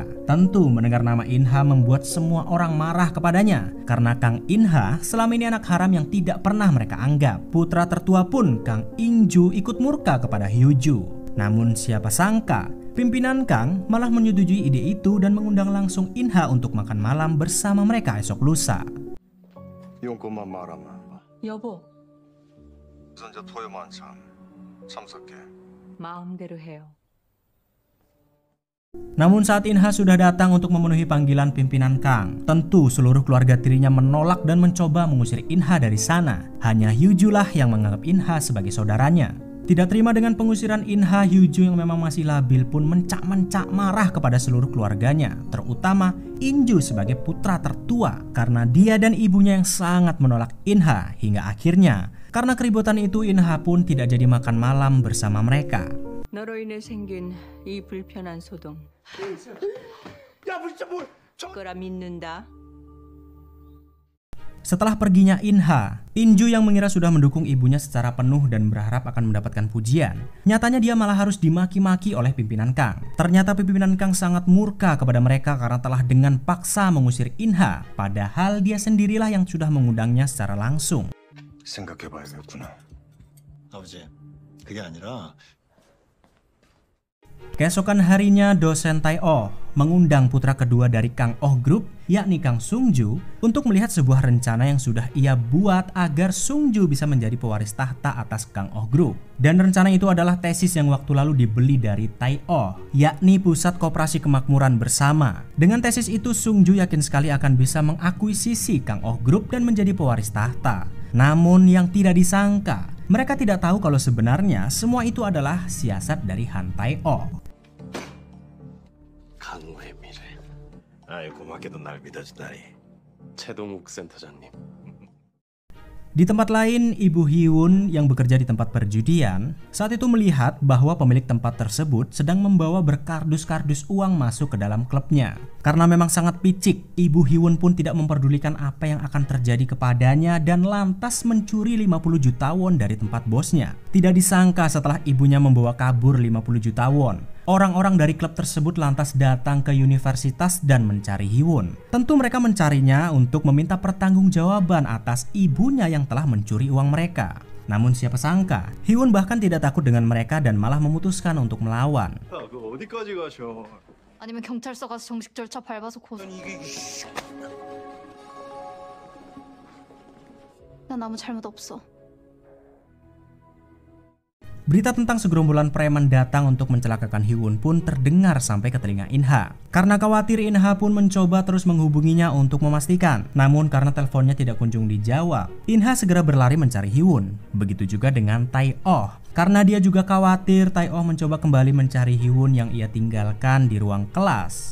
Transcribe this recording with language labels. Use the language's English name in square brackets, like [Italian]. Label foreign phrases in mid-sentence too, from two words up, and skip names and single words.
[Indonesian] Tentu mendengar nama In-ha membuat semua orang marah kepadanya, karena Kang In-ha selama ini anak haram yang tidak pernah mereka anggap. Putra tertua pun Kang In-ju ikut murka kepada Hyo-ju. Namun siapa sangka pimpinan Kang malah menyetujui ide itu dan mengundang langsung In-ha untuk makan malam bersama mereka esok lusa. [Korean] 용건만 말하면 여보, 우선자 토요 만찬 참석해. 마음대로 해요. [Indonesian] Namun saat In-ha sudah datang untuk memenuhi panggilan pimpinan Kang, tentu seluruh keluarga tirinya menolak dan mencoba mengusir In-ha dari sana. Hanya Hyo-ju lah yang menganggap In-ha sebagai saudaranya. Tidak terima dengan pengusiran In-ha, Hyo-ju yang memang masih labil pun mencak-mencak marah kepada seluruh keluarganya, terutama In-ju sebagai putra tertua, karena dia dan ibunya yang sangat menolak In-ha. Hingga akhirnya karena keributan itu In-ha pun tidak jadi makan malam bersama mereka. [Korean] 너로 인해 생긴 이 불편한 소동. 거라 믿는다. [Indonesian] Setelah perginya In-ha, In-ju yang mengira sudah mendukung ibunya secara penuh dan berharap akan mendapatkan pujian, nyatanya dia malah harus dimaki-maki oleh pimpinan Kang. Ternyata pimpinan Kang sangat murka kepada mereka karena telah dengan paksa mengusir In-ha, padahal dia sendirilah yang sudah mengundangnya secara langsung. [Korean] 생각해봐야겠구나. 아버지, 그게 아니라 [Indonesian] Keesokan harinya dosen Tae-oh mengundang putra kedua dari Kang Oh Group, yakni Kang Sung-ju, untuk melihat sebuah rencana yang sudah ia buat agar Sung-ju bisa menjadi pewaris tahta atas Kang Oh Group. Dan rencana itu adalah tesis yang waktu lalu dibeli dari Tae-oh, yakni Pusat Koperasi Kemakmuran Bersama. Dengan tesis itu Sung-ju yakin sekali akan bisa mengakuisisi Kang Oh Group dan menjadi pewaris tahta. Namun yang tidak disangka, mereka tidak tahu kalau sebenarnya semua itu adalah siasat dari Han Tae-oh. [Korean] 강호의 미래. 아이 고맙게도 날 믿어주다니. 최동욱 센터장님. [Indonesian] Di tempat lain, Ibu Hyewon yang bekerja di tempat perjudian saat itu melihat bahwa pemilik tempat tersebut sedang membawa berkardus-kardus uang masuk ke dalam klubnya. Karena memang sangat picik, Ibu Hyewon pun tidak memperdulikan apa yang akan terjadi kepadanya dan lantas mencuri 50 juta won dari tempat bosnya. Tidak disangka setelah ibunya membawa kabur 50 juta won, orang-orang dari klub tersebut lantas datang ke universitas dan mencari Hyewon. Tentu mereka mencarinya untuk meminta pertanggungjawaban atas ibunya yang telah mencuri uang mereka. Namun siapa sangka, Hyewon bahkan tidak takut dengan mereka dan malah memutuskan untuk melawan. [Korean] 그 어디까지 가셔? 아니면 경찰서 가서 정식 절차 밟아서 고소. 난 아무 잘못 없어. [Indonesian] Berita tentang segerombolan preman datang untuk mencelakakan Hee-won pun terdengar sampai ke telinga In-ha. Karena khawatir, In-ha pun mencoba terus menghubunginya untuk memastikan. Namun karena teleponnya tidak kunjung dijawab, In-ha segera berlari mencari Hee-won. Begitu juga dengan Tae-oh. Karena dia juga khawatir, Tae-oh mencoba kembali mencari Hee-won yang ia tinggalkan di ruang kelas.